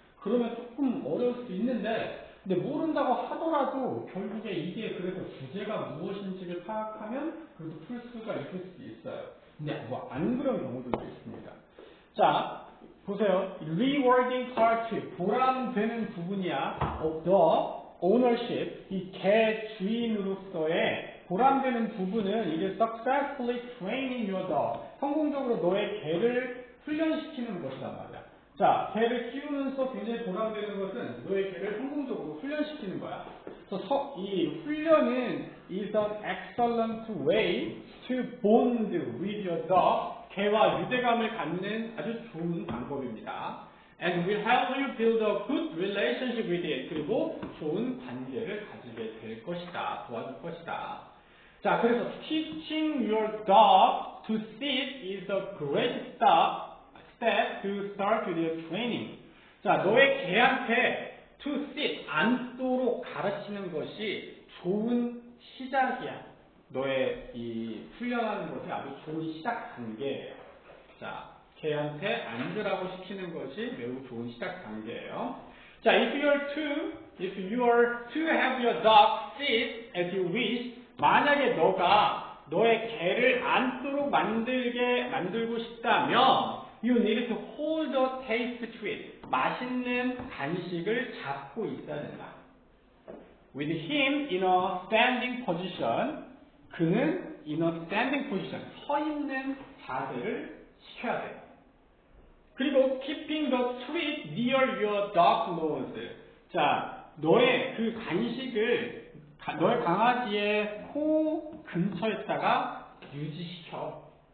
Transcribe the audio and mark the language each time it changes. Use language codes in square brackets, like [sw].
[ko] 그러면 조금 어려울 수도 있는데 근데 모른다고 하더라도 결국에 이게 그래서 주제가 무엇인지를 파악하면 그래도 풀 수가 있을 수도 있어요. 근데 뭐 안 그런 경우도 있습니다. 자, 보세요. [en] rewarding part, [ko] 보람되는 부분이야. [en] of the ownership, [ko] 이 개 주인으로서의 보람되는 부분은 이게 [en] successfully training your dog. [ko] 성공적으로 너의 개를 훈련시키는 것이란 말이야. 자, 개를 키우면서 굉장히 보람되는 것은 너의 개를 성공적으로 훈련시키는 거야. 그래서 이 훈련은 [en] is an excellent way to bond with your dog. [ko] 개와 유대감을 갖는 아주 좋은 방법입니다. [en] And will help you build a good relationship with it. [ko] 그리고 좋은 관계를 가지게 될 것이다. 도와줄 것이다. 자, 그래서 [en] teaching your dog to sit is a great step to start with your training. [ko] 자, 너의 개한테 [en] to sit, [ko] 앉도록 가르치는 것이 좋은 시작이야. 너의 이 훈련하는 것이 아주 좋은 시작 단계예요. 자, 개한테 앉으라고 시키는 것이 매우 좋은 시작 단계예요. [en] 자, if you are to have your dog sit as you wish, [ko] 만약에 너가 너의 개를 앉도록 만들고 싶다면 [en] You need to hold the taste to it. [ko] 맛있는 간식을 잡고 있어야 된다. [en] With him in a standing position. [ko] 그는 [en] in a standing position. [ko] 서 있는 자세를 시켜야 돼. 그리고 [en] keeping the treat near your dog nose. [ko] 자, 너의 그 간식을 너의 강아지의 코 근처에다가 유지시켜.